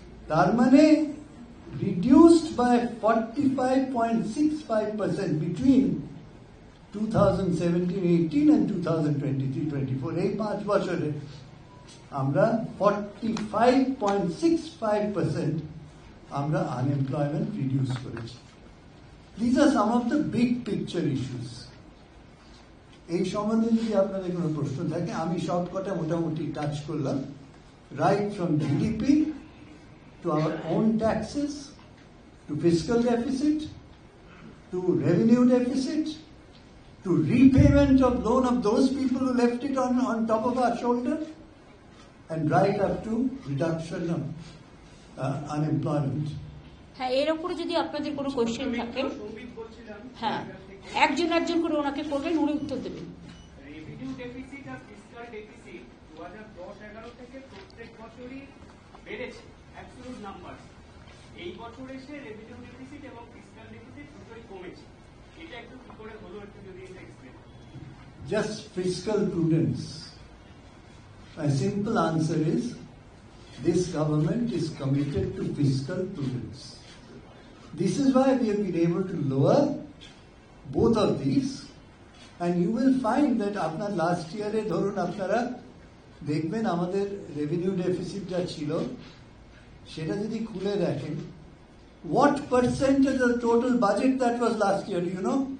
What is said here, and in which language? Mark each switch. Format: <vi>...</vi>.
<bn>তার মানে</bn> <en>reduced by 45.65% between 2017-18 and 2023-24,</en> <bn>এই 5 বছরে আমরা 45.65% আমরা আনএমপ্লয়মেন্ট রিডিউস করেছি।</bn> <en>These are some of the big picture issues.</en> <bn>এই সম্বন্ধে যদি আপনাদের কোনো প্রশ্ন থাকে, আমি শর্টকাটে মোটামুটি টাচ করলাম,</bn> <en>right from GDP to our own taxes, to fiscal deficit, to revenue deficit, to repayment of loan of those people who left it on top of our shoulder, and right up to reduction of unemployment.</en> <bn>হ্যাঁ, এর উপরে যদি আপনাদের কোনো question থাকে, হ্যাঁ, একজন করে ওনাকে করবেন, উনি উত্তর দেবেন। রেভিনিউ ডেফিসিট আর ফিসকাল ডেফিসিট 2010-11 থেকে প্রত্যেক বছরই বেড়েছে, অ্যাবসলিউট নাম্বার। এই বছর এসে রেভিনিউ ডেফিসিট এবং ফিসকাল ডেফিসিট দুটোই কমেছে। এটা একটু কি করে হলো, একটু যদি explain.</bn> <en>Just fiscal prudence. My simple answer is, this government is committed to fiscal prudence. This is why we have been able to lower both of these, and you will find that আপনার last year</en> <bn>এ ধরুন আপনারা দেখবেন আমাদের revenue deficit যা ছিল, সেটা যদি খুলে দেখেন,</bn> <en>what percentage of the total budget that was last year, do you know?</en>